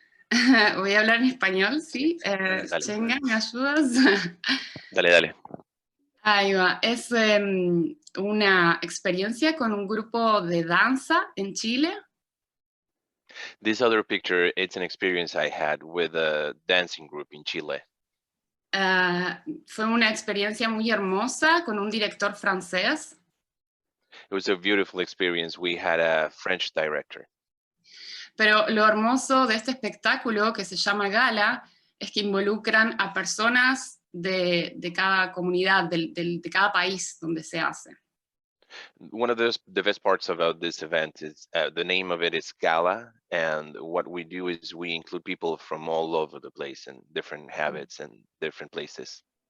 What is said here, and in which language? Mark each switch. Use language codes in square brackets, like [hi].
[es] Voy a hablar en español, ¿sí? Chenga, ¿me ayudas? Dale, dale. Ahí va. Es una experiencia con un grupo de danza en Chile. [en] This other picture, it's an experience I had with a dancing group in Chile. [es] Fue una experiencia muy hermosa con un director francés. [en] It was a beautiful experience. We had a French director. [es] Pero lo hermoso de este espectáculo, que se llama Gala, es que involucran a personas de cada comunidad, de cada país donde se hace. [en] One of the best parts about this event is the name of it is Gala, and what we do is we include people from all over the place and different habits and different places.